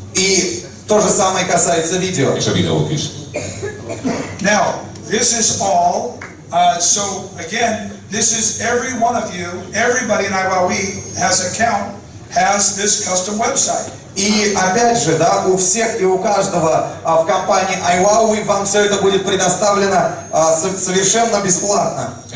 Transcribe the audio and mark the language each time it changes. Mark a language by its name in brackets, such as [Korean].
[Russian] И то же самое касается видео. [English] Now, this is all. So again, this is every one of you, everybody in IWA has an account, has this custom website. [Russian] И опять же, да, у всех и у каждого в компании IWA вам все это будет предоставлено совершенно бесплатно.